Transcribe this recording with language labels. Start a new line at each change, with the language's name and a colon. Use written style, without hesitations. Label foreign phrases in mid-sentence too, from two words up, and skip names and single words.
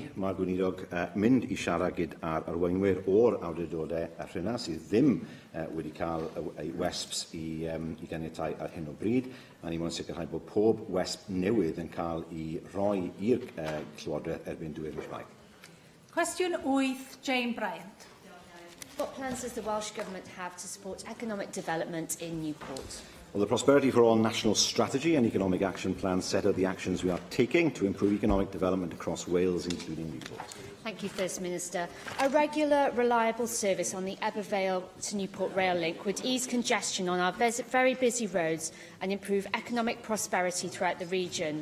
Welsh: Mae'r gweinidog mynd i siarad gyda'r arweinwyr o'r awdurdodau rhywna sydd ddim wedi cael eu wesps i ganiatáu ar hyn o bryd. A ni moyn sicrhau bod pob wesp newydd yn cael ei roi i'r llywodraeth erbyn diwedd mis Mai. Cwestiwn 8, Jane Bryant.
English: What plans does the Welsh Government have to support economic development in Newport? Well, the Prosperity for All National Strategy and Economic Action Plan set out the actions we are taking to improve economic development across Wales, including Newport. Thank you, First Minister. A regular, reliable service on the Ebbw to Newport rail link would ease congestion on our very busy roads and improve economic prosperity throughout the region.